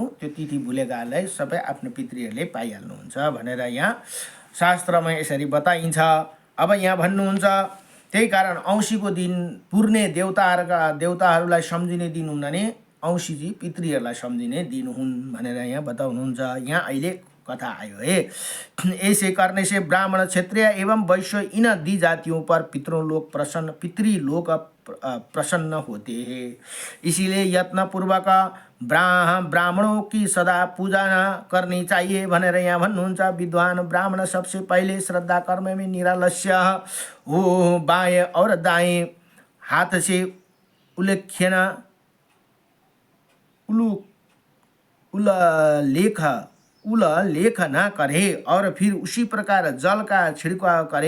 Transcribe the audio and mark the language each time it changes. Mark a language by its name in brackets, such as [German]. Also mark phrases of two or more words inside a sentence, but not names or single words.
[Nepali] त्यो तिथि भुलेकाहरूलाई सबै आफ्नो पितृहरूले पाइहाल्नुहुन्छ भनेर यहाँ शास्त्रमा यसरी बताइन्छ। अब यहाँ भन्नुहुन्छ त्यही कारण औँसीको दिन पुर्ने देवताहरूलाई सम्झिने दिन हुन् भने औँसीजी पितृहरूलाई सम्झिने दिन हुन् भनेर यहाँ बताउनुहुन्छ। यहाँ अहिले कथा आयो है। [Hindi] ऐसे करने से ब्राह्मण, क्षत्रिय एवं वैश्य इन दी जातियों पर पितृलोक प्रसन्न होते हैं। इसीलिए यत्न पूर्वक ब्राह्मणों की सदा पूजा करनी चाहिए [Nepali] भनेर यहाँ भन्नुहुन्छ। [Hindi] विद्वान ब्राह्मण सबसे पहले श्रद्धा कर्म में निरालस्य हो, बाएं और दाएं हाथ से उल्लेख न करे और फिर उसी प्रकार जल का छिड़काव करे।